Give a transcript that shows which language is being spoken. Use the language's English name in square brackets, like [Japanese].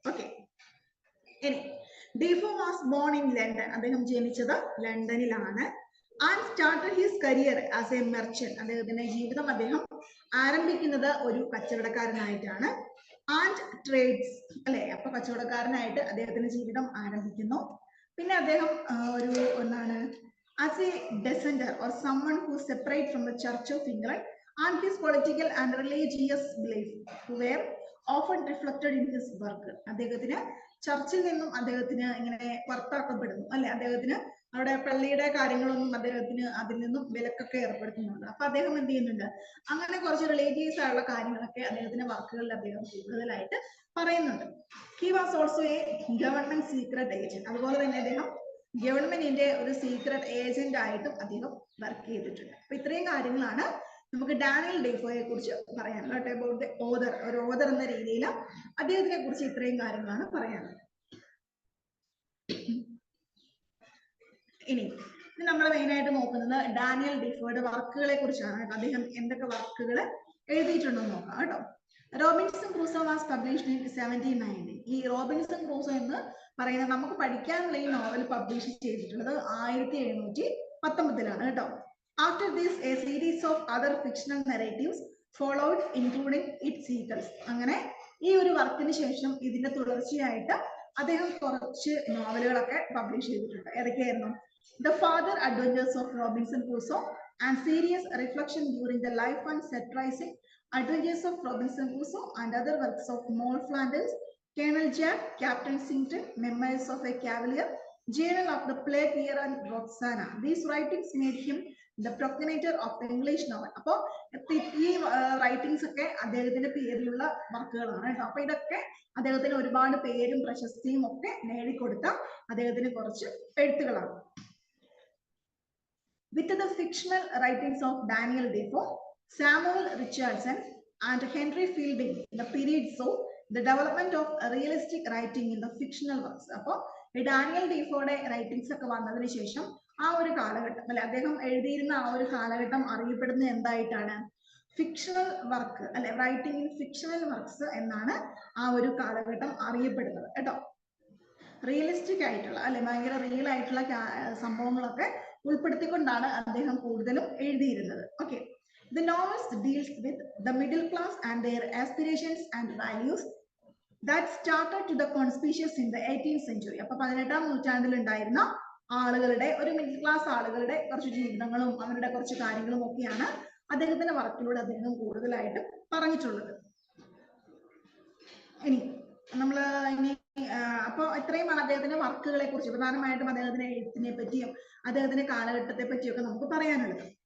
[English] Okay, ഇനി Defoe was born in London. [Malayalam] അദ്ദേഹം ജനിച്ചത് ലണ്ടനിലാണ്. [English] And started his career as a merchant. [Malayalam] അദ്ദേഹത്തിന്റെ ജീവിതം അദ്ദേഹം ആരംഭിക്കുന്നത് ഒരു കച്ചവടക്കാരനായിട്ടാണ്. [English] and trades [Malayalam] അല്ലെ, അപ്പൊ കച്ചവടക്കാരനായിട്ട് അദ്ദേഹത്തിന്റെ ജീവിതം ആരംഭിക്കുന്നു. പിന്നെ അദ്ദേഹം ഒരു എന്താണ്, [English] As a dissenter or someone who separate from the Church of England and his political and religious beliefs were often reflected in his work. [Malayalam] അദ്ദേഹത്തിന് ചർച്ചിൽ നിന്നും അദ്ദേഹത്തിന് ഇങ്ങനെ പുറത്താക്കപ്പെടുന്നു അല്ലെ. അദ്ദേഹത്തിന് അവിടെ പള്ളിയുടെ കാര്യങ്ങളൊന്നും അദ്ദേഹത്തിന് അതിൽ നിന്നും വിലക്കൊക്കെ ഏർപ്പെടുത്തുന്നുണ്ട്. അപ്പൊ അദ്ദേഹം എന്ത് ചെയ്യുന്നുണ്ട്, അങ്ങനെ കുറച്ച് റിലേറ്റീവ്സ് ആയുള്ള കാര്യങ്ങളൊക്കെ അദ്ദേഹത്തിന്റെ വർക്കുകളിൽ അദ്ദേഹം കൂടുതലായിട്ട് പറയുന്നുണ്ട്. [English] He was also a government secret agent. [Malayalam] അതുപോലെ തന്നെ അദ്ദേഹം ഗവൺമെന്റിന്റെ ഒരു സീക്രട്ട് ഏജന്റ് ആയിട്ടും അദ്ദേഹം വർക്ക് ചെയ്തിട്ടുണ്ട്. അപ്പൊ ഇത്രയും കാര്യങ്ങളാണ് നമുക്ക് ഡാനിയൽ ഡീഫോയെ കുറിച്ച് പറയാനുള്ളത്. [English] about the author, [Malayalam] ഒരു ഓദർ എന്ന രീതിയിൽ അദ്ദേഹത്തിനെ കുറിച്ച് ഇത്രയും കാര്യങ്ങളാണ് പറയാനുള്ളത്. ഇനി നമ്മൾ മെയിൻ ആയിട്ട് നോക്കുന്നത് ഡാനിയൽ ഡീഫോയുടെ വർക്കുകളെ കുറിച്ചാണ്. അദ്ദേഹം എന്തൊക്കെ വർക്കുകൾ എഴുതിയിട്ടുണ്ടെന്ന് നോക്കാം കേട്ടോ. [English] Robinson Crusoe was published in 1790. [Malayalam] ഈ റോബിൻസൺ ക്രൂസോ എന്ന് പറയുന്ന നമുക്ക് പഠിക്കാനുള്ള ഈ നോവൽ പബ്ലിഷ് ചെയ്തിട്ടുള്ളത് 1719 കേട്ടോ. [English] After this, a series of other fictional narratives followed, including its sequels. [Malayalam] അങ്ങനെ ഈ ഒരു വർക്കിന് ശേഷം ഇതിന്റെ തുടർച്ചയായിട്ട് അദ്ദേഹം കുറച്ച് നോവലുകളൊക്കെ പബ്ലിഷ് ചെയ്തിട്ടുണ്ട്. ഏതൊക്കെയായിരുന്നു? The father adventures of Robinson Crusoe, [English] and serious reflection during the life and satirizing adventures of Robinson Crusoe and other works of Moll Flanders, Colonel Jack, Captain Singleton, Memoirs of a Cavalier, Journal of the Plague Year and Roxana. These writings made him the progenitor of the English novel. [Malayalam] അപ്പോൾ ഈ writings ഒക്കെ അദ്ദേഹത്തിന്റെ പേരിലുള്ള വർക്കുകളാണ് കേട്ടോ. അപ്പൊ ഇതൊക്കെ അദ്ദേഹത്തിന് ഒരുപാട് പേരും പ്രശസ്തിയും ഒക്കെ നേടിക്കൊടുത്ത അദ്ദേഹത്തിന് കുറച്ച് എഴുത്തുകളാണ്. [English] With the fictional writings of Daniel Defoe, Samuel Richardson, and Henry Fielding, the period saw the development of realistic writing in the fictional works. [Malayalam] അപ്പോൾ ഡാനിയൽ ഡീഫോയുടെ റൈറ്റിംഗ്സ് ഒക്കെ വന്നതിന് ശേഷം ആ ഒരു കാലഘട്ടം അല്ലെ, അദ്ദേഹം എഴുതിയിരുന്ന ആ ഒരു കാലഘട്ടം അറിയപ്പെടുന്ന എന്തായിട്ടാണ്? ഫിക്ഷണൽ വർക്ക് അല്ലെ, [English] writing in fictional works [Malayalam] എന്നാണ് ആ ഒരു കാലഘട്ടം അറിയപ്പെടുന്നത് കേട്ടോ. റിയലിസ്റ്റിക് ആയിട്ടുള്ള അല്ലെ, ഭയങ്കര റിയൽ ആയിട്ടുള്ള സംഭവങ്ങളൊക്കെ ഉൾപ്പെടുത്തിക്കൊണ്ടാണ് അദ്ദേഹം കൂടുതലും എഴുതിയിരുന്നത്. [English] Okay, the novels deals with the middle class and their aspirations and values that started to the conspicuous in the 18th century. [Malayalam] അപ്പൊ 18ാം നൂറ്റാണ്ടിൽ ഉണ്ടായിരുന്ന ആളുകളുടെ, ഒരു മിഡിൽ ക്ലാസ് ആളുകളുടെ കുറച്ച് ജീവിതങ്ങളും അവരുടെ കുറച്ച് കാര്യങ്ങളും ഒക്കെയാണ് അദ്ദേഹത്തിന്റെ വർക്കിലൂടെ അദ്ദേഹം കൂടുതലായിട്ട് പറഞ്ഞിട്ടുള്ളത്. ഇനി നമ്മള് അപ്പൊ ഇത്രയുമാണ് അദ്ദേഹത്തിന്റെ വർക്കുകളെ കുറിച്ച്, പ്രധാനമായിട്ടും അദ്ദേഹത്തിന്റെ എഴുത്തിനെ പറ്റിയും അദ്ദേഹത്തിന്റെ കാലഘട്ടത്തെ പറ്റിയൊക്കെ നമുക്ക് പറയാനുള്ളത്.